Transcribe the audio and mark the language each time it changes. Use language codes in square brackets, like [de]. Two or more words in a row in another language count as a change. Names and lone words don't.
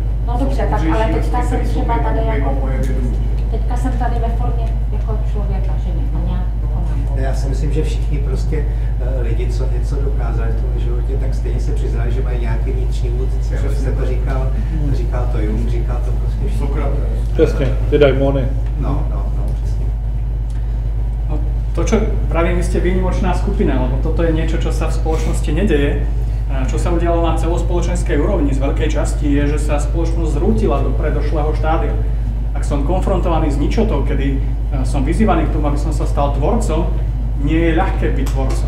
[cs] No dobře, tak ale teďka jsem třeba tady jako... Teďka jsem tady ve formě jako člověka, že mě nějak konám. Já si myslím, že všichni prostě lidi, co něco dokázali v tom životě, tak stejně se přiznali, že mají nějaký vnitřní vůdce. Vy jste to říkal to Jung, říkal to prostě všichni. Přesně, ty daimony. No, přesně. [sk] No, to, čo pravím, vy ste výnimočná skupina, lebo toto je niečo, čo sa v spoločnosti nedeje. Čo sa udialo na celospoločenskej úrovni z veľkej časti je, že sa spoločnosť zrútila do predošlého štádia. Ak som konfrontovaný s ničotou, kedy som vyzývaný k tomu, aby som sa stal tvorcom, nie je ľahké byť tvorcom.